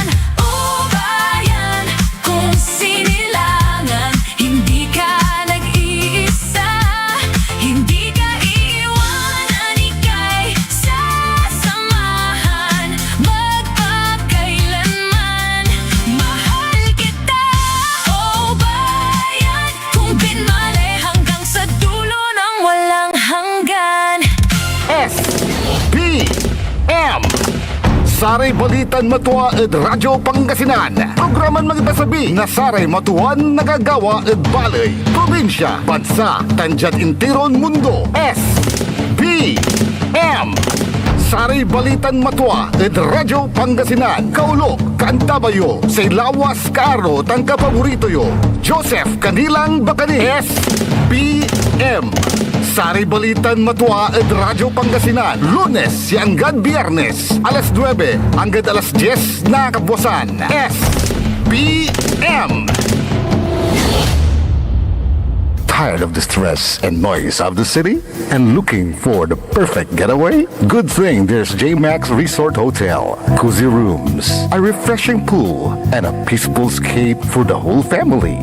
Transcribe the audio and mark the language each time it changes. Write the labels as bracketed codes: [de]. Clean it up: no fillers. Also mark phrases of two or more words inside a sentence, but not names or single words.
[tl] O bayan, kung sinilangan, hindi ka nag-iisa, hindi ka iiwanan, ika'y sasamahan magpakailanman. Mahal kita, o bayan, kung binmali hanggang sa dulo ng walang hanggan. [pag] SBM, Saray Balitan Matwa ed Radyo Pangasinan. Programan magpasabi na Saray Matuan nagagawa ed balay, probinsya, bansa, tanjat intiron mundo. SBM, Saray Balitan Matwa ed Radyo Pangasinan. Kaulok, Kantabayo, say lawas karo tang kapaborito yo. Joseph Kanilang Bakani. SBM, Saray Balitan Matwa ed Radyo Pangasinan. [tl] Lunes hanggang Biyernes, alas 9 hanggang alas 10 na kabuwasan. [pag] SBM. [en] Tired of the stress and noise of the city? And looking for the perfect getaway? Good thing there's JMax Resort Hotel. Cozy rooms, a refreshing pool, and a peaceful escape for the whole family.